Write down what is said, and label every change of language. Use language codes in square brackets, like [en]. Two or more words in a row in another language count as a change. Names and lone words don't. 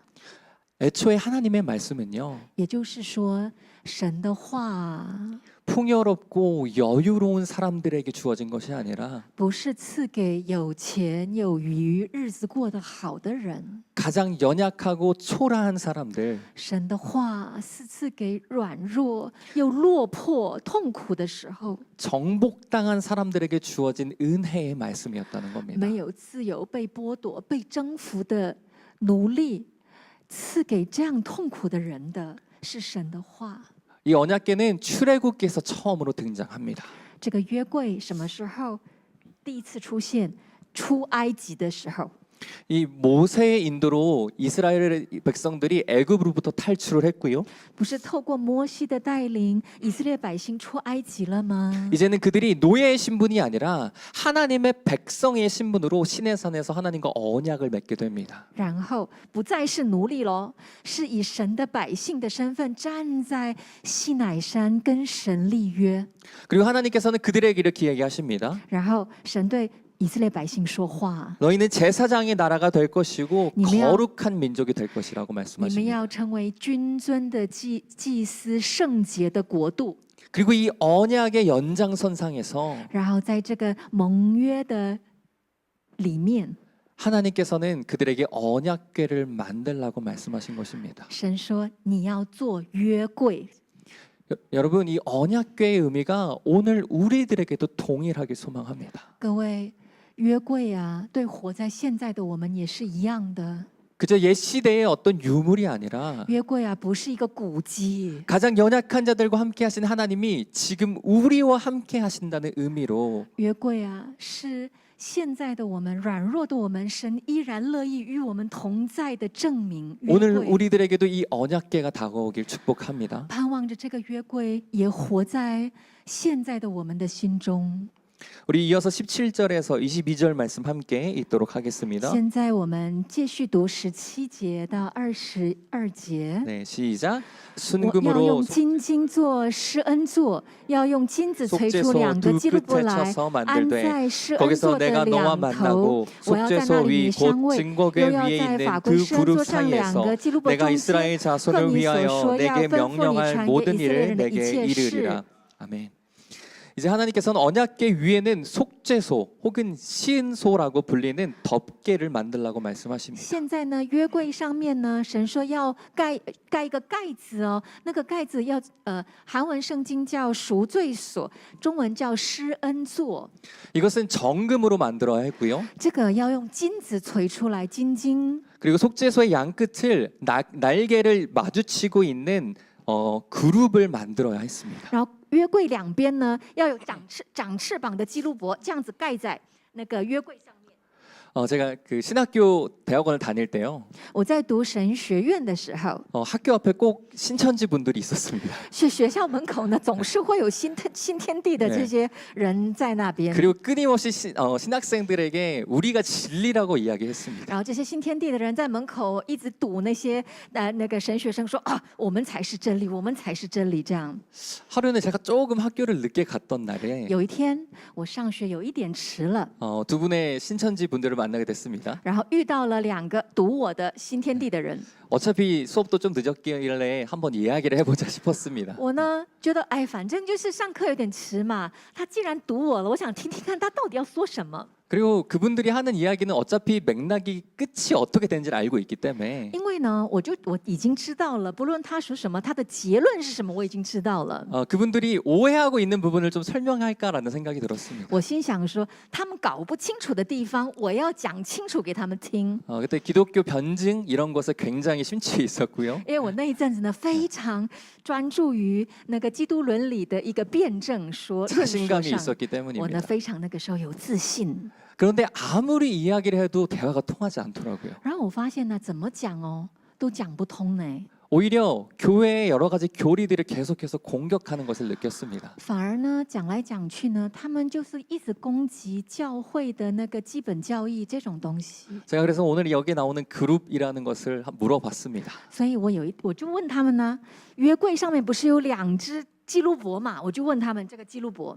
[ko] 애초에 하나님의 말씀은요. [zh] 也就是说，神的话 [ko] 풍요롭고 여유로운 사람들에게 주어진 것이 아니라 [zh] 不是赐给有钱有余、日子过得好的人， [ko] 가장 연약하고 초라한 사람들, [zh] 神的话是赐给软弱又落魄、痛苦的时候， [ko] 정복당한 사람들에게 주어진 은혜의 말씀이었다는 겁니다. [zh] 没有自由、被剥夺、被征服的奴隶，赐给这样痛苦的人的是神的话。 [ko] 이 언약궤는 출애굽기에서 처음으로 등장합니다. [zh] 这个约柜什么时候第一次出现？出埃及的时候。 [ko] 이 모세의 인도로 이스라엘 백성들이 애굽으로부터 탈출을 했고요. [zh] 不是透过摩西的带领，以色列百姓出埃及了吗？ [ko] 이제는 그들이 노예의 신분이 아니라 하나님의 백성의 신분으로 시내산에서 하나님과 언약을 맺게 됩니다. [zh] 然后不再是奴隶喽，是以神的百姓的身份站在西乃山跟神立约。 [ko] 그리고 하나님께서는 그들에게 이렇게 얘기하십니다. [zh] 然后神对以色列百姓说话： [ko] 너희는 제사장의 나라가 될 것이고 [zh] 你们要- [ko] 거룩한 민족이 될 것이라고 [zh] 你们 [ko] 말씀하십니다. [zh] 要成为君尊的祭司，圣洁的国度。 [ko] 그리고 이 언약의 연장선상에서 [zh] 然后在这个盟约的里面， [ko] 하나님께서는 그들에게 언약궤를 만들라고 말씀하신 것입니다. [zh] 神说你要做约柜。 [ko] 여러분, 이 언약궤의 의미가 오늘 우리들에게도 동일하게 소망합니다. [zh] 各位，约柜啊，对活在现在的我们也是一样的。 [ko] 그저 옛 시대의 어떤 유물이 아니라 [zh] 约柜啊，不是一个古迹， [ko] 가장 연약한 자들과 함께 하신 하나님이 지금 우리와 함께 하신다는 의미로 [zh] 约柜啊，是现在的我们软弱的我们，神依然乐意与我们同在的证明。约 [ko] 오늘 [zh] 柜 [ko] 우리들에게도 이 언약궤가 다가오길 축복합니다. [zh] 盼望着这个约柜也活在现在的我们的心中。 [ko] 우리 이어서 17절에서 22절 말씀 함께 읽도록 하겠습니다. [zh] 现在我们继续读17节到22节。 [ko] 네, 시작. [zh] 我要 [ko] 순금으로 [zh] 用金金做施恩座，要用金子锤出 [ko] 속죄소 [zh] 两个 [ko] 두 [zh] 基路伯 [ko] 끝에 [zh] 来， [ko] 쳐서 [zh] 安 [ko] 만들되 [zh] 在施恩 [ko] 거기서 [zh] 座的 [ko] 내가 너와 [zh] 两头。 [ko] 만나고 [zh] 我要在 [ko] 속죄소 [zh] 那里与 [ko] 위 [zh] 你相 [ko] 곧 [zh] 会， [ko] 증거궤 [zh] 又要 [ko] 위에 [zh] 在 [ko] 있는 [zh] 法柜 [ko] 그 [zh] 施恩 [ko] 그룹 [zh] 座上两 [ko] 사이에서 [zh] 个基路伯 [ko] 내가 [zh] 中间， [ko] 이스라엘 [zh] 和 [ko] 자손을 [zh] 你所 [ko] 위하여 [zh] 说要 [ko] 내게 [zh] 吩咐你 [ko] 명령할 [zh] 传给 [ko] 모든 [zh] 以色列 [ko] 일을 [zh] 人的一 [ko] 내게 [zh] 切事。 [ko] 이르리라. 아멘. 이제 하나님께서는 언약궤 위에는 속죄소 혹은 시은소라고 불리는 덮개를 만들라고 말씀하십니다. [zh] 现在呢，约柜上面呢，神说要盖一个盖子哦，那个盖子要韩文圣经叫赎罪所，中文叫施恩座。 [ko] 이것은 정금으로 만들어야 했고요. [zh] 这个要用金子锤出来，金金。 [ko] 그리고 속죄소의 양 끝을 날개를 마주치고 있는 그룹을 만들어야 했습니다. [zh] 然后约柜两边呢，要有长翅膀的基路伯，这样子盖在那个约柜上面。 [ko] 제가 그 신학교 대학원을 다닐 때요. [zh] 我在读神学院的时候， [ko] 학교 앞에 꼭 신천지 분들이 있었습니다. [zh] 学校门口呢，总是会有新天地的这些人在那边。 [ko] 그리고 끊임없이 신학생들에게 우리가 진리라고 이야기했습니다. [zh] 然后这些新天地的人在门口一直堵那些那个神学生说啊，我们才是真理，我们才是真理。这样， [ko] 하루는 제가 조금 학교를 늦게 갔던 날에 [zh] 有一天我上学有一点迟了， [ko] 두 분의 신천지 분들을 만나게 됐습니다. [zh] 然后遇到了2个读我的新天地的人。 [ko] 어차피 수업도 좀 늦었길래 한번 이야기를 해보자 싶었습니다. [zh] 我呢觉得，哎，反正就是上课有点迟嘛，他既然读我了，我想听听看他到底要说什么。 [ko] 그리고 그분들이 하는 이야기는 어차피 맥락이 끝이 어떻게 되는지를 알고 있기 때문에 [zh] 因为呢，我已经知道了，不论他说什么，他的结论是什么，我已经知道了。 [ko] 그분들이 오해하고 있는 부분을 좀 설명할까라는 생각이 들었습니다. [zh] 我心想说，他们搞不清楚的地方，我要讲清楚给他们听。 [ko] 그때 기독교 변증 이런 것에 굉장히 심취해 있었고요. [zh] 因为我那一阵子呢，非常专注于那个基督伦理的一个辩证说论述 [ko] 자신감이 [zh] 上， [ko] 있었기 [zh] 我呢 [ko] 때문입니다. [zh] 非常那个时候有自信。 [ko] 그런데 아무리 이야기를 해도 대화가 통하지 않더라고요. [zh] 然后我发现呢，怎么讲哦，都讲不通呢。 [ko] 오히려 교회의 여러 가지 교리들을 계속해서 공격하는 것을 느꼈습니다. [zh] 反而呢，讲来讲去呢，他们就是一直攻击教会的那个基本教义这种东西。 [ko] 제가 그래서 오늘 여기 나오는 그룹이라는 것을 물어봤습니다. [zh] 所以我就问他们呢，约柜上面不是有2只基路伯嘛？我就问他们这个基路伯，